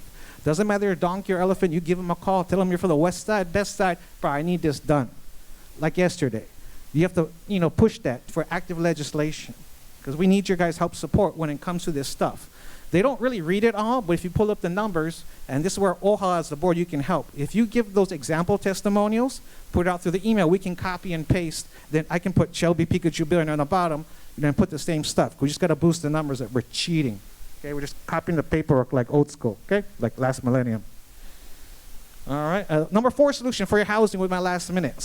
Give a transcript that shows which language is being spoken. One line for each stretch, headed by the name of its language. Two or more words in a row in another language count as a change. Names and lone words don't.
English: Doesn't matter if you're a donkey or elephant, you give them a call, tell them you're for the west side, best side, bro, I need this done. Like yesterday. You have to, push that for active legislation because we need your guys' help support when it comes to this stuff. They don't really read it all, but if you pull up the numbers, and this is where ʻaʻaha as the board, you can help. If you give those example testimonials, put it out through the email, we can copy and paste. Then I can put Shelby Pikachu Bill on the bottom and then put the same stuff. We just got to boost the numbers that we're cheating. Okay, we're just copying the paperwork like old school, okay, like last millennium. All right, number 4 solution for your housing with my last minute.